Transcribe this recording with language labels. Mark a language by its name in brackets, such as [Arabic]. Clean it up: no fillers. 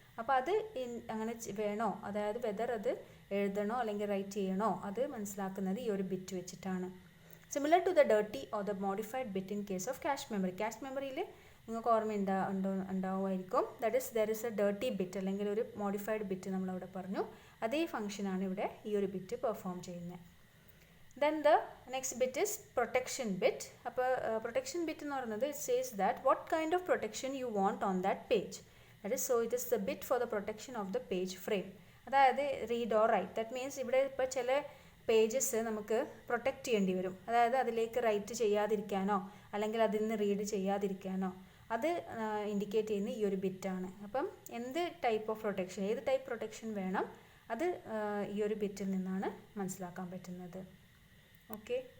[Malayalam] അപ്പോൾ അത് അങ്ങനെ വേണോ, അതായത് വെദർ അത് എഴുതണോ അല്ലെങ്കിൽ റൈറ്റ് ചെയ്യണോ അത് മനസ്സിലാക്കുന്നത് ഈ ഒരു ബിറ്റ് വെച്ചിട്ടാണ്. [English] Similar to the dirty or the modified bit in case of cache memory. [Malayalam] Cash മെമ്മറിയിൽ നിങ്ങൾക്ക് ഓർമ്മ ഉണ്ടാവുമായിരിക്കും. [English] that is there is a dirty bit [Malayalam] അല്ലെങ്കിൽ ഒരു മോഡിഫൈഡ് ബിറ്റ് നമ്മളവിടെ പറഞ്ഞു. അതേ ഫംഗ്ഷനാണ് ഇവിടെ ഈ ഒരു ബിറ്റ് പെർഫോം ചെയ്യുന്നത്. [English] Then the next bit is protection bit. [Malayalam] അപ്പോൾ [English] protection bit [Malayalam] എന്ന് പറയുന്നത് [English] it says that what kind of protection you want on that page. That is, so it is the bit for the protection of the page frame. അതായത് read or write. That means [Malayalam] ഇവിടെ ഇപ്പോൾ ചില pages നമുക്ക് protect ചെയ്യേണ്ടി വരും. അതായത് അതിലേക്ക് right ചെയ്യാതിരിക്കാനോ അല്ലെങ്കിൽ അതിൽ നിന്ന് റീഡ് ചെയ്യാതിരിക്കാനോ അത് ഇൻഡിക്കേറ്റ് ചെയ്യുന്ന ഈ ഒരു ബിറ്റാണ്. അപ്പം എന്ത് ടൈപ്പ് ഓഫ് പ്രൊട്ടക്ഷൻ, ഏത് ടൈപ്പ് പ്രൊട്ടക്ഷൻ വേണം അത് ഈ ഒരു ബിറ്റിൽ നിന്നാണ് മനസ്സിലാക്കാൻ പറ്റുന്നത്. ഓക്കെ.